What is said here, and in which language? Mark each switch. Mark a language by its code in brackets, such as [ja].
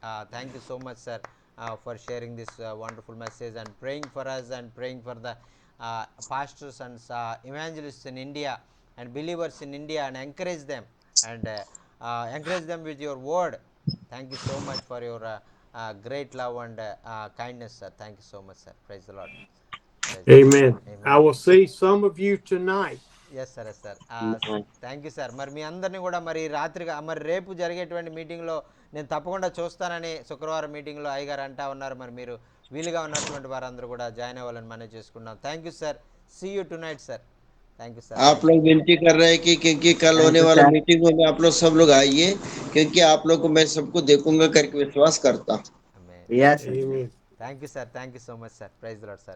[en] Thank you so much, sir, for sharing this wonderful message and praying for us and praying for the pastors and evangelists in India and believers in India, and encourage them with your word. Thank you so much for your great love and kindness, sir. Thank you so much, sir. Praise the Lord. Amen. I will see some of you tonight. Yes sir, yes sir. Thank you sir. [te] మరి మీ అందరినీ కూడా మరి రాత్రిగా మరి రేపు జరిగేటువంటి మీటింగ్లో నేను తప్పకుండా చూస్తానని శుక్రవారం మీటింగ్లో అయ్యగారు అంటా ఉన్నారు. మరి మీరు వీలుగా ఉన్నటువంటి వారందరూ కూడా జాయిన్ అవ్వాలని మనం చేసుకున్నాం. [en] Thank you sir. See you tonight sir. Thank you sir. [hi] आप लोग विनती कर रहे हैं कि क्योंकि कल होने वाला मीटिंगों में आप लोग सब लोग आइए, क्योंकि आप लोग को मैं सबको देखूंगा करके विश्वास करता हूँ. [en] Thank you sir. Thank you so much sir. Praise the lord sir.